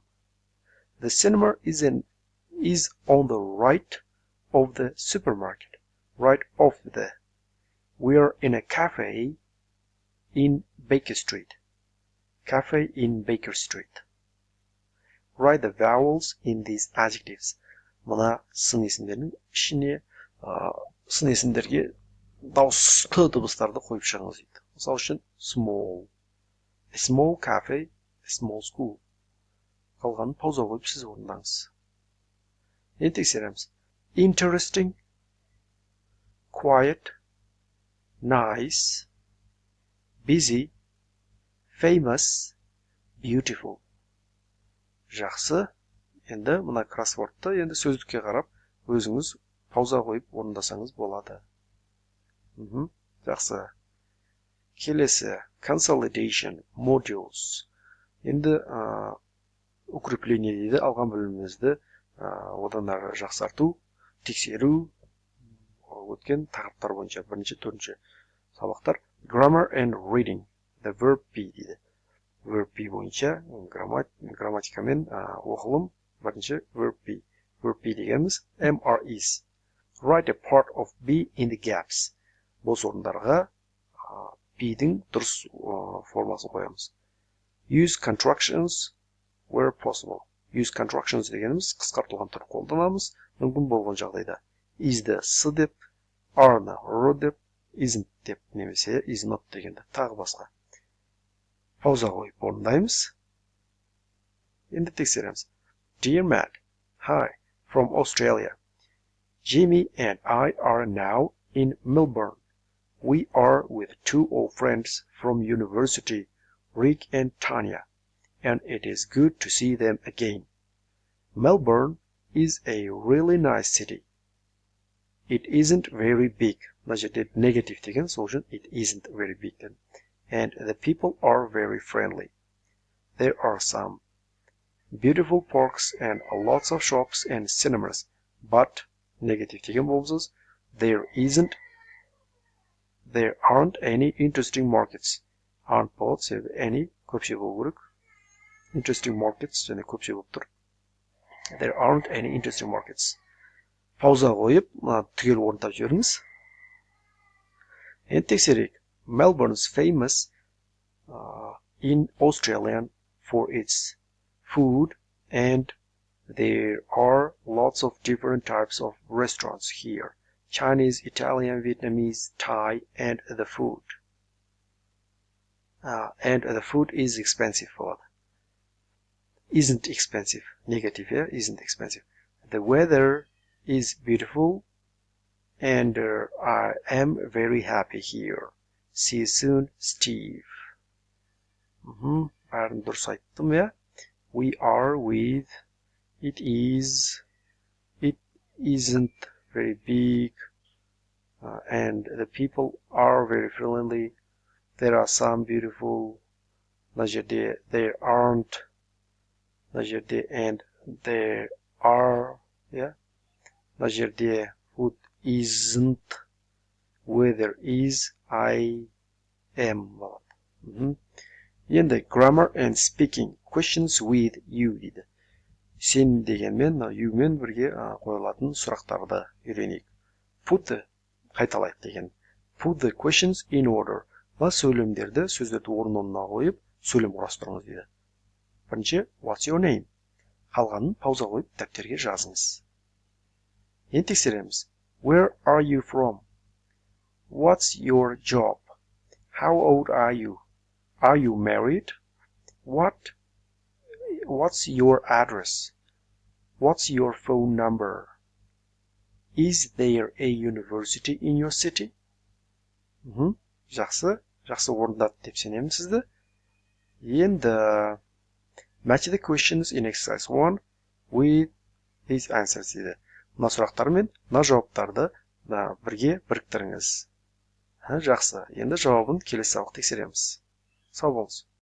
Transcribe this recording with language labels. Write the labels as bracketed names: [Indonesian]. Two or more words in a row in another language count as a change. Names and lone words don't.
[English] The cinema is on the right of the supermarket. Right of the. We are in a cafe in Baker Street. Cafe in Baker Street. Write the vowels in these adjectives. [Kazakh] Мына сын есімдердің ішіне сын есімдерге дауысты дыбыстарды қойып шығыңыз дейді. Мысалы үшін small. [English] A small cafe, a small school. [Kazakh] Қалғанын пауза қойып сіз орындаңыз. Енді тексереміз. [English] Interesting, quiet, nice, busy, famous, beautiful. [Kazakh] Жақсы. Енді мына кроссвордты енді сөздікке қарап өзіңіз пауза қойып орындасаңыз болады. Жақсы. Келесі. [English] Consolidation, modules. [Kazakh] Енді укрепление дейді, алған білімімізді одан ары жақсарту, тексеру, өткен тақырыптар бойынша бірінші, төртінші сабақтар. [English] Grammar and reading, the verb be дейді. Verb be [Kazakh] бойынша грамматикамен оқылым. [English] Бірінші verb be. Verb be дегеніміз MR is. Write a part of be in the gaps. [Kazakh] Бос орындарға be'дің дұрыс формасын қоямыз. [English] Use contractions where possible. Use contractions [Kazakh] дегеніміз қысқартылған түр қолданамыз. Мүмкін болған жағдайда. Is'ді s деп, are'ны r деп, isn't деп немесе [English] is not [Kazakh] дегенді тағы басқа. Пауза қойып орындаймыз. Енді тексереміз. [English] Dear Matt, hi, from Australia. Jimmy and I are now in Melbourne. We are with two old friends from university, Rick and Tanya, and it is good to see them again. Melbourne is a really nice city. It isn't very big. [Kazakh] Мына жерде negative деген, сол үшін [English] it isn't very big. And the people are very friendly. There are some beautiful parks and lots of shops and cinemas, but negative [Kazakh] деген болсыз, [English] there aren't any interesting markets. Aren't болады, себебі any көпше болу керек. Interesting markets және көпше болып тұр. There aren't any interesting markets. [Kazakh] Пауза қойып, түгел орындап жіберіңіз. Енді тексерейік. [English] Melbourne's famous in Australian for its food, and there are lots of different types of restaurants here. Chinese, Italian, Vietnamese, Thai, and the food. And the food is expensive. Isn't expensive. Negative here, isn't expensive. The weather is beautiful, and I am very happy here. See you soon, Steve. [Kazakh] Бәрін дұрыс айттым, иә? [English] We are with, it isn't very big, and the people are very friendly. There are some beautiful, there aren't, and there are, yeah? Food isn't, weather is, I am. Енді grammar and speaking questions with you дейді. [Kazakh] Сен дегенмен, you мен бірге қойылатын сұрақтарды үйренейік. Put қайталайық деген. [English] Put the questions in order. [Kazakh] Сөйлемдерді, сөздерді орнына қойып, сөйлем құрастырыңыз дейді. Бірінші, [English] what's your name? [Kazakh] Қалғанын пауза қойып, дәптерге жазыңыз. Енді тексереміз. [English] Where are you from? What's your job? How old are you? Are you married? What's your address? What's your phone number? Is there a university in your city? [Kazakh] Жақсы орындады деп сенемін сізді. [English] Енді match the questions in exercise 1 with these answers дейді. [Kazakh] Мына сұрақтар мен мына жауаптарды бірге біріктіріңіз. Жақсы. Енді жауабын келесі сабақта тексереміз. Сау болыңыз.